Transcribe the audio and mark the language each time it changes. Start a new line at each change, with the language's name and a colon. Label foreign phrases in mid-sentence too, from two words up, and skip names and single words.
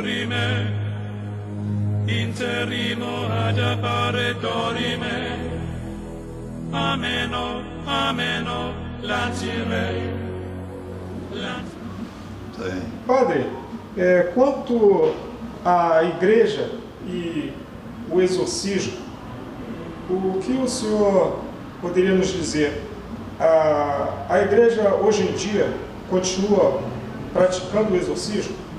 Portuguese: dorime, interrimo ad appare dorime, ameno, ameno, latire. Padre, quanto à igreja e o exorcismo, o que o senhor poderia nos dizer? A igreja hoje em dia continua praticando o exorcismo?